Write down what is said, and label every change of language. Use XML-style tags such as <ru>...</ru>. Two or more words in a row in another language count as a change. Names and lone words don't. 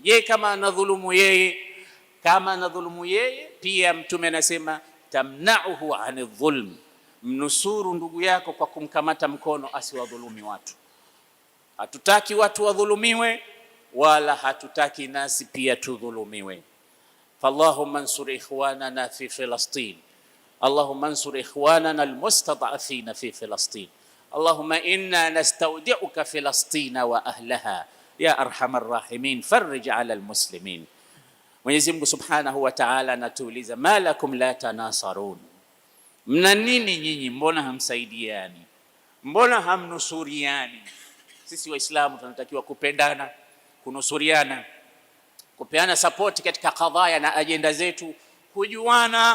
<sw>Kama anadhulumu yeye, pia Mtume anasema</sw> <ar>تمنعه عن الظلم,</ar> <sw>mnusuru ndugu yako kwa kumkamata mkono asiwadhulumi watu. Hatutaki watu wadhulumiwe, wala hatutaki nasi pia tudhulumiwe.</sw> <ar>فاللهم انصر إخواننا في فلسطين، اللهم انصر إخواننا المستضعفين في فلسطين، اللهم إنا نستودعك فلسطين وأهلها يا أرحم الراحمين، فرج على المسلمين.</ar> <sw>Mwenyezi Mungu</sw> <ar>سبحانه وتعالى</ar> <sw>anatuuliza,</sw> <ar>ما لكم لا تناصرون,</ar> <sw>mna nini nyinyi, mbona hamsaidiani, mbona hamnusuriani? Sisi Waislamu tunatakiwa kupendana, kunusuriana, kupeana support katika kadhaya na ajenda zetu, kujuana.</sw>